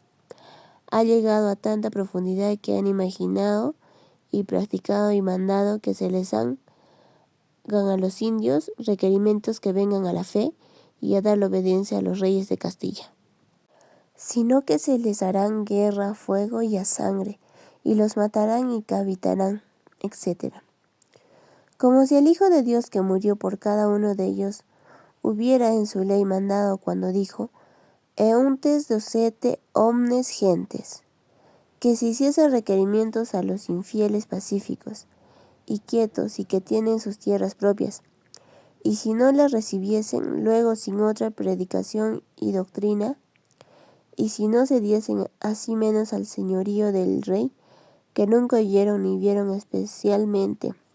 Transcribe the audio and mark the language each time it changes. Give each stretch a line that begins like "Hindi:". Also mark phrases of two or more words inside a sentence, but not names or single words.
Spanish: Ha llegado a tanta profundidad que han imaginado y practicado y mandado que se les hagan a los indios requerimientos que vengan a la fe y a dar la obediencia a los reyes de Castilla, sino que se les harán guerra a fuego y a sangre, y los matarán y cavitarán, etc. Como si el Hijo de Dios que murió por cada uno de ellos hubiera en su ley mandado cuando dijo,
Latin: euntes docete omnes gentes,
Spanish: que se hiciese requerimientos a los infieles pacíficos y quietos y que tienen sus tierras propias, y si no las recibiesen luego sin otra predicación y doctrina, y si no se diesen así menos al señorío del rey, que nunca oyeron ni vieron especialmente,